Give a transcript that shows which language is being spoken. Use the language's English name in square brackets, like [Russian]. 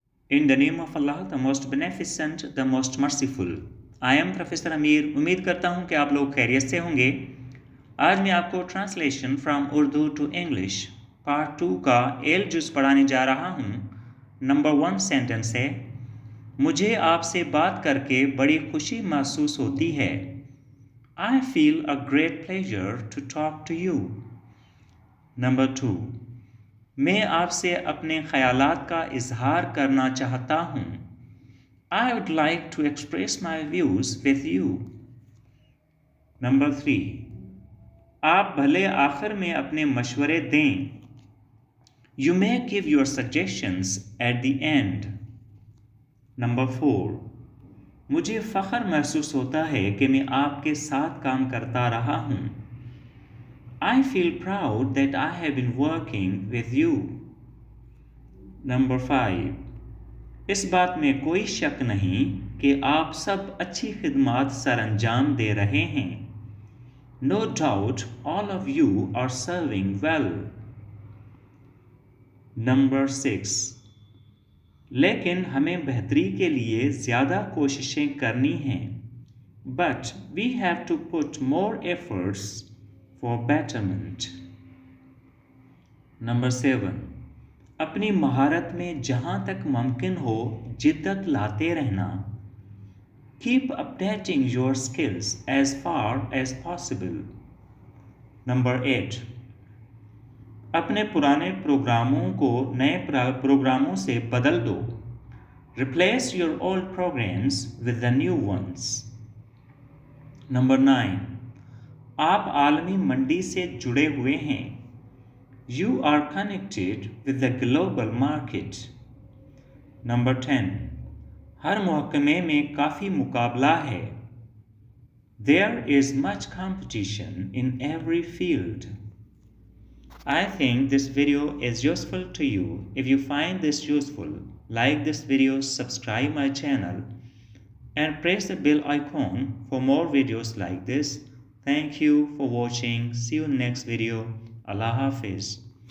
[English] In the name of Allah, the most beneficent, the most merciful. I am [Hindi] professor अमीर। उम्मीद करता हूँ कि आप लोग खैरियत से होंगे। आज मैं आपको translation from Urdu to English part 2 का एल जुज़ पढ़ाने जा रहा हूँ। नंबर 1 सेंटेंस है, मुझे आपसे बात करके बड़ी खुशी महसूस होती है। [English] I feel a great pleasure to talk to you. [Hindi] Number 2, मैं आपसे अपने ख़यालात का इजहार करना चाहता हूँ। [English] I would like to express my views with you. [Hindi] Number 3, आप भले आखिर में अपने मशवरे दें। [English] You may give your suggestions at the end. [Hindi] Number 4, मुझे फ़ख्र महसूस होता है कि मैं आपके साथ काम करता रहा हूँ। [English] I feel proud that I have been working with you. [Hindi] Number 5, इस बात में कोई शक नहीं कि आप सब अच्छी खिदमत सरअंजाम दे रहे हैं। [English] No doubt all of you are serving well. [Hindi] Number 6, लेकिन हमें बेहतरी के लिए ज़्यादा कोशिशें करनी हैं। [English] But we have to put more efforts for betterment. [Hindi] Number 7, अपनी महारत में जहाँ तक मुमकिन हो जिद्दत लाते रहना। [English] Keep updating your skills as far as possible. [Hindi] Number 8, अपने पुराने प्रोग्रामों को नए प्रोग्रामों से बदल दो। [English] Replace your old programs with the new ones. [Hindi] Number 9, आप आलमी मंडी से जुड़े हुए हैं। [English] You are connected with the global market. [Hindi] Number 10, हर महकमे में काफ़ी मुकाबला है। [English] There is much competition in every field. I think this video is useful to you. If you find this useful, like this video, subscribe my channel, and press the bell icon for more videos like this. Thank you for watching. See you in next video. Allah Hafiz.